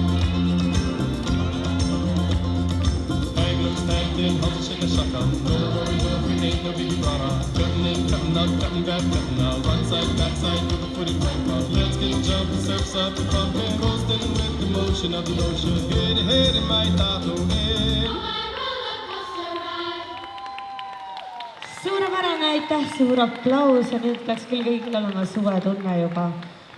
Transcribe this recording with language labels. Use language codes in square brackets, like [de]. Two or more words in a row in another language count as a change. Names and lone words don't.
[en] Anglers tagged in, hold a shake a shaka. No worry, no free, ain't no biggie rara. Cutting in, cutting out, cutting back, cutting out. Right side, back side, with a footy right out. Let's get jumping, surfs up and pumping, coasting with the motion of the ocean. [mi] Heri heri mai tātou e. [et] Suurepärane, aitäh, suur aplaus ja nüüd peaks küll kõigil olema suvetunne juba.